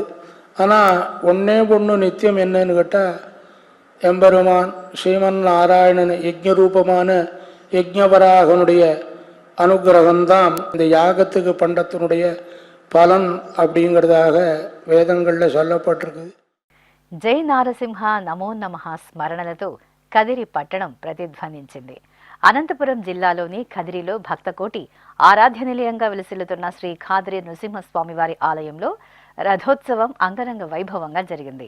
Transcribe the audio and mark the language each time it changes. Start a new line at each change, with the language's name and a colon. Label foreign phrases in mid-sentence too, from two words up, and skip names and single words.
Tamil: ஆனால் ஒன்று நித்தியம் என்னன்னு கேட்டால் எம்பெருமான் ஸ்ரீமன் நாராயணன் யஜ்ஞரூபமான யஜ்ஞவராகனுடைய அனுகிரகம்தான் இந்த யாகத்துக்கு பண்டத்தினுடைய பலன் அப்படிங்கிறதாக வேதங்களில் சொல்லப்பட்டிருக்கு.
Sanskrit: జై నారసింహ నమో నమః
Telugu: స్మరణలతో కదిరి పట్టణం ప్రతిధ్వనించింది. అనంతపురం జిల్లాలోని కదిరిలో భక్తకోటి ఆరాధ్య నిలయంగా విలసిల్లుతున్న శ్రీ ఖాద్రి నృసింహస్వామివారి ఆలయంలో రథోత్సవం అంగరంగ వైభవంగా జరిగింది.